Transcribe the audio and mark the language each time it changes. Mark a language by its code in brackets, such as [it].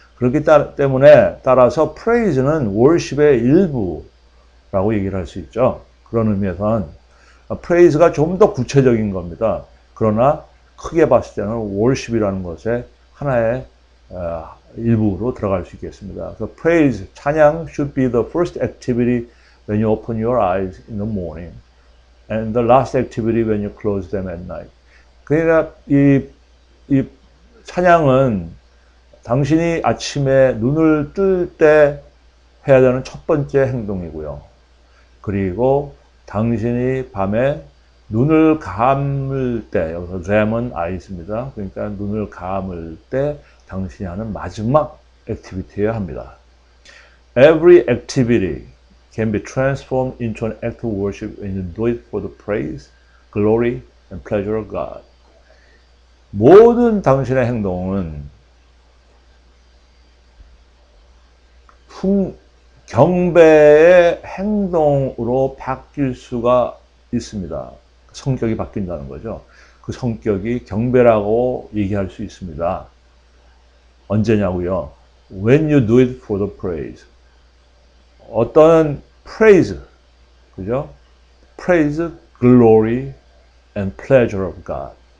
[ko] 그렇기 때문에 따라서 praise는 worship의 일부라고 얘기를 할 수 있죠. 그런 의미에서는 praise가 좀 더 구체적인 겁니다. 그러나 크게 봤을 때는 worship이라는 것의 하나의 일부로 들어갈 수 있겠습니다. 그래서 [en] praise, [ko] 찬양 [en] should be the first activity when you open your eyes in the morning and the last activity when you close them at night. [ko] 그러니까 이 찬양은 당신이 아침에 눈을 뜰 때 해야 되는 첫 번째 행동이고요. 그리고 당신이 밤에 눈을 감을 때, 여기서 잠은 eyes입니다. 그러니까 눈을 감을 때 당신이 하는 마지막 액티비티여야 합니다. [en] Every activity can be transformed into an act of worship when you do it for the praise, glory, and pleasure of God. [ko] 모든 당신의 행동은 경배의 행동으로 바뀔 수가 있습니다. 성격이 바뀐다는 거죠. 그 성격이 경배라고 얘기할 수 있습니다. 언제냐고요? [en] When you do it for the praise. [ko] 어떤 praise, 그죠? [en] praise, glory, and pleasure of God.